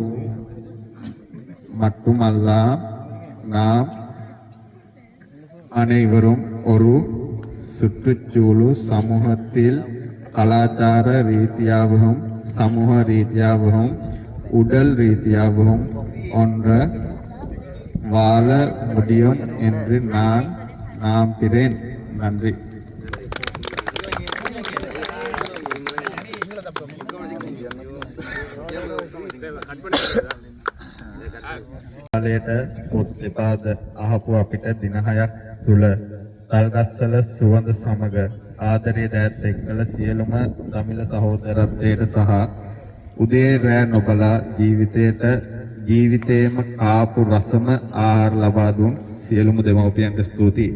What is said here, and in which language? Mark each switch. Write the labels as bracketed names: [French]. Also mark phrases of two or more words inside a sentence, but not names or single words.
[Tamil] மட்டுமல்ல, நாம் அனைவரும் ஒரு சுற்றுச்சூழல் சமூகத்தில் கலாச்சார ரீதியாகவும் சமூக ரீதியாகவும் உடல் ரீதியாகவும் ஒன்ற வாழ முடியும் என்று நான் நம்புகிறேன். நன்றி. [Sinhala] කාලයට පොත් දෙපාද අහපු අපිට දින 6ක් තුල තල්ගස්සල සුවඳ සමග ආදරය දෑත් එක්කල සියලුම දමිළ සහෝදරත්වයට සහ උදේ රැ නොබලා ජීවිතේම කාපු රසම ආහාර ලබා දුන් සියලුම දෙමව්පියන්ට ස්තුතියි.